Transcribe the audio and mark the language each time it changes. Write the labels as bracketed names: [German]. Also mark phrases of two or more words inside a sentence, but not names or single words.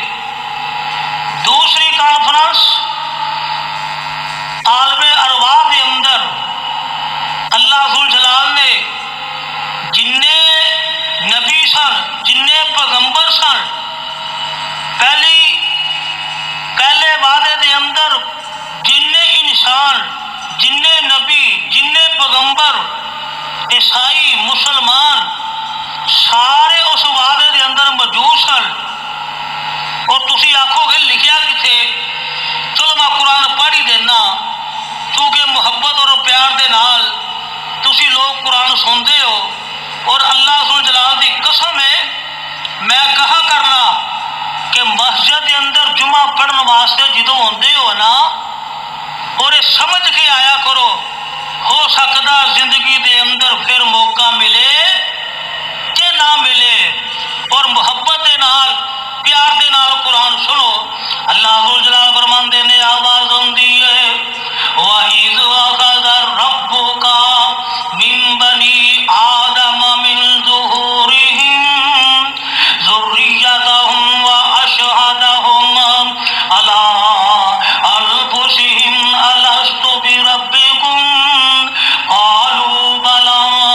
[Punjabi] دوسری کانفرنس عالم ارواح دے اندر اللہ ذوالجلال نے جنے نبی سن، جنے پیغمبر سن، پہلے وعدے دے اندر جنے انسان، جنے نبی، جنے پیغمبر، عیسائی، مسلمان سارے اس وعدے دے اندر موجود سن. اور تسی آکھو گے لکھیا کتھے؟ چلو میں قرآن پڑھ ہی دینا کیونکہ محبت اور پیار دے نال تسی لوگ قرآن سنتے ہو. اور اللہ ذوالجلال دی قسم ہے میں کہا کرنا کہ مسجد کے اندر جمعہ پڑھن واسطے جدوں ہوندے ہو نا اور یہ سمجھ کے آیا کرو، ہو سکتا زندگی دے اندر پھر موقع ملے کہ نہ ملے. اور محبت دے نال پیار دے نال قرآن سنو. اللہ ذوالجلال فرماندے نے آواز ہوندی ہے [Arabic] وَإِذْ أَخَذَ رَبُّكَ مِن بَنِي آدَمَ مِن ظُهُورِهِمْ ذُرِّيَّتَهُمْ وَأَشْهَدَهُمْ عَلَىٰ أَنفُسِهِمْ أَلَسْتُ بِرَبِّكُمْ قَالُوا بَلَىٰ